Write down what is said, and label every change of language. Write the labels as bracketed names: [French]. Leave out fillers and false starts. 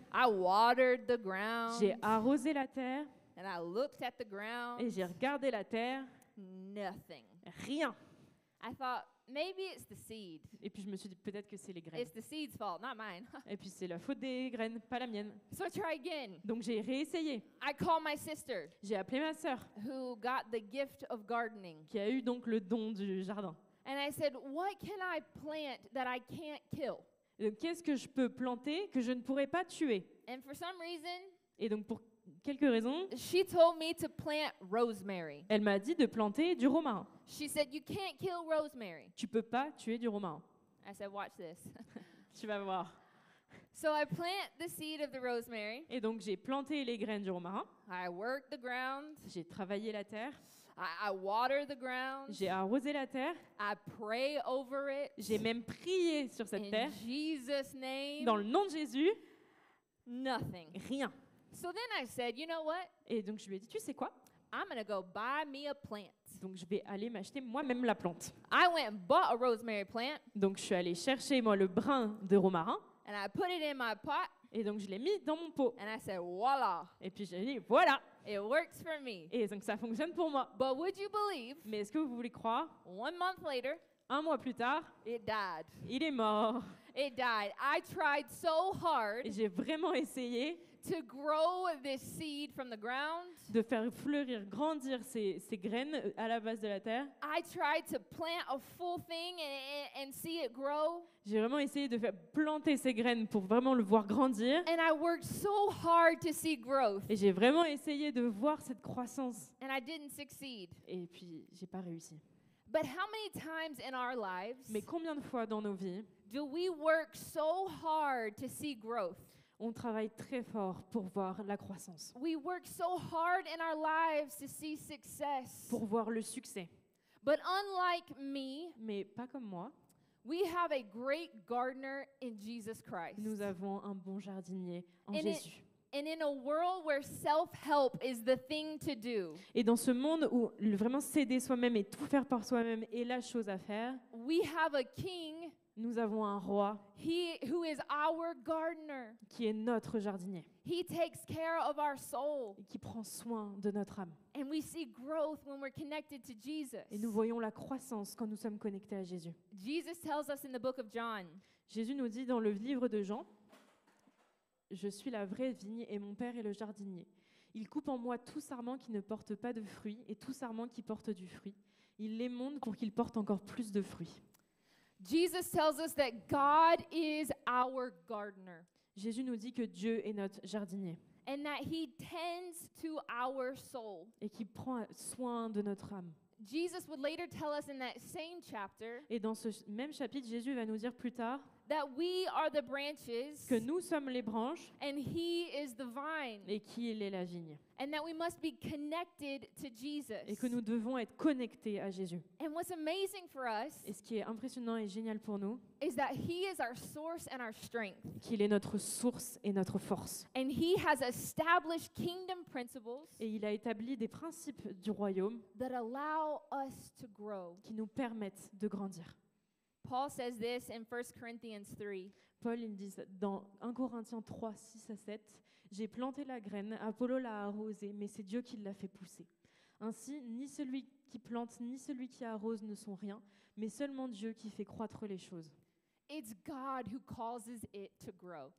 [English] I watered the ground. [French] j'ai arrosé la terre [English] And I looked at the ground. [French] et j'ai regardé la terre, [English] Nothing. [French] rien. [English] I thought, maybe it's the seed. [French] Et puis je me suis dit peut-être que c'est les graines. [English] It's the seed's fault, not mine. [French] Et puis c'est la faute des graines, pas la mienne. [English] So I try again. [French] Donc j'ai réessayé. [English] I call my sister, [French] J'ai appelé ma sœur [English] who got the gift of gardening. [French] qui a eu donc le don du jardin. [English] And I said, what can I plant that I can't kill? [French] Et donc, qu'est-ce que je peux planter que je ne pourrais pas tuer? [English] And for some reason, [French] Et donc pour quelques raisons, [English] she told me to plant rosemary. [French] elle m'a dit de planter du romarin. [English] She said, you can't kill rosemary. [French] Tu peux pas tuer du romarin. [English] I said, watch this. [French] Tu vas voir. [English] So I plant the seed of the rosemary. [French] Et donc j'ai planté les graines du romarin. [English] I work the ground. [French] J'ai travaillé la terre. [English] I water the ground. [French] J'ai arrosé la terre. [English] I pray over it. [French] J'ai même prié sur cette [English] In [French] terre. [English] Jesus' name. [French] Dans le nom de Jésus, [English] Nothing. [French] rien. [English] So then I said, you know what? [French] Et donc je lui ai dit, tu sais quoi? [English] I'm going to go buy me a plant. [French] Donc je vais aller m'acheter moi-même la plante. [English] I went and bought a rosemary plant [French] Donc je suis allée chercher moi le brin de romarin. [English] and I put it in my pot [French] Et donc je l'ai mis dans mon pot. [English] and I said, voila, [French] Et puis j'ai dit, voilà. [English] it works for me. [French] Et donc ça fonctionne pour moi. [English] But would you believe, [French] Mais est-ce que vous voulez croire? [English] 1 month later, [French] 1 mois plus tard, [English] it died. [French] il est mort. [English] It died. I tried so hard [French] Et j'ai vraiment essayé [English] to grow this seed from the ground. [French] de faire fleurir, grandir ces graines à la base de la terre. [English] I tried to plant a full thing and see it grow. [French] J'ai vraiment essayé de faire planter ces graines pour vraiment le voir grandir. [English] And I worked so hard to see growth. [French] Et j'ai vraiment essayé de voir cette croissance. [English] And I didn't succeed. [French] Et puis, j'ai pas réussi. [English] But how many times in our lives [French] Mais combien de fois dans nos vies, [English] do we work so hard to see growth? [French] on travaille très fort pour voir la croissance, [English] We work so hard in our lives to see success. [French] pour voir le succès. [English] But unlike me, [French] Mais pas comme moi. [English] we have a great gardener in Jesus Christ. [French] Nous avons un bon jardinier en [English] And [French] Jésus. [English] And in a world where self-help is the thing to do, [French] Et dans ce monde où vraiment s'aider soi-même et tout faire par soi-même est la chose à faire, [English] we have a king [French] nous avons un roi [English] who is our gardener. [French] qui est notre jardinier [English] He takes care of our soul. [French] et qui prend soin de notre âme. [English] And we see growth when we're connected to Jesus. [French] Et nous voyons la croissance quand nous sommes connectés à Jésus. [English] Jesus tells us in the book of John, [French] Jésus nous dit dans le livre de Jean, « Je suis la vraie vigne et mon Père est le jardinier. Il coupe en moi tout sarment qui ne porte pas de fruits et tout sarment qui porte du fruit. Il l'émonde pour qu'il porte encore plus de fruits. » [English] Jesus tells us that God is our gardener [French] Jésus nous dit que Dieu est notre jardinier [English] and that he tends to our soul. [French] et qu'il prend soin de notre âme. [English] Jesus would later tell us in that same chapter [French] Et dans ce même chapitre, Jésus va nous dire plus tard [English] that we are the branches [French] que nous sommes les branches [English] and he is the vine, [French] et qu'il est la vigne. [English] and that we must be connected to Jesus. [French] Et que nous devons être connectés à Jésus. [English] And what's amazing for us [French] Et ce qui est impressionnant et génial pour nous, [English] is that he is our source and our strength. [French] qu'il est notre source et notre force. [English] And he has established kingdom principles [French] Et il a établi des principes du royaume [English] that allow us to grow. [French] qui nous permettent de grandir. [English] Paul says this in 1 Corinthians 3. [French] Paul, il dit ça dans 1 Corinthiens 3, 6 à 7, « J'ai planté la graine, Apollo l'a arrosée, mais c'est Dieu qui l'a fait pousser. Ainsi, ni celui qui plante, ni celui qui arrose ne sont rien, mais seulement Dieu qui fait croître les choses. [English] It's God who causes it to grow.